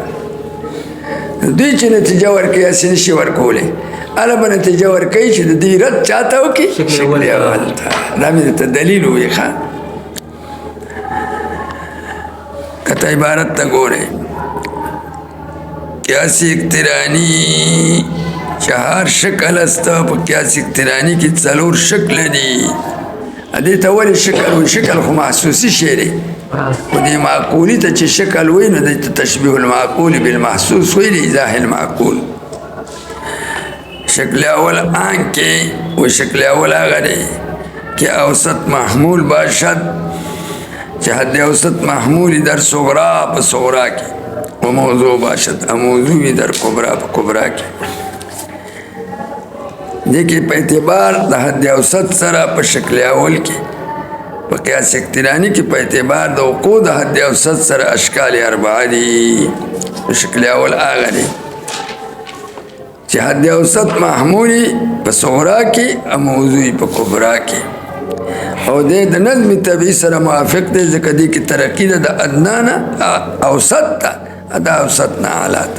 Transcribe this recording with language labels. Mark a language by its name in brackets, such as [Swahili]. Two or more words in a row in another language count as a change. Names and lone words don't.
[Pashto] دوی چې نتیجه ورکوي هسې نشي ورکولی، هله به نتیجه ورکوي چې د دې رد چاته وکړي؟ شکل اول ته. دا مې درته دلیل ووایي. ښه کته عبارت ته ګورئ، [Persian] قیاس اقترانی چهار شکل است، [Pashto] په قیاس اقترانی کې څلور شکل دي. دې ته ولې شکل وایي؟ شکل خو محسوسي شی دی، خو دې معقولي ته چې شکل وایي نو دې ته [Arabic] تشبیه المعقول بالمحسوس [Pashto] وایي، د [Arabic] ایضاح المعقول. [Pashto] شکل اول آن کې و شکل اول هغه دی [Persian] که اوسط محمول باشد، چې حد اوسط محمولی در صغرا [Pashto] په صغرا کې، [Persian] و موضوع باشد موضوعی در کبرا [Pashto] په کبرا کې. دې کې په اعتبار د حد اوسط سره په شکل اول کې په قیاس اقترانی کې په اعتبار د وقوع د حد اوسط سره اشکال اربعه دي. شکل اول هغه دی چې حد اوسط محمولی په صغرا کې او موضوعی په کبرا کې، او دې د نظم طبیعي سره موافق دی، ځکه دې کې ترقي ده د ادنا نه اوسط ته، د اوسط نه اعلی ته.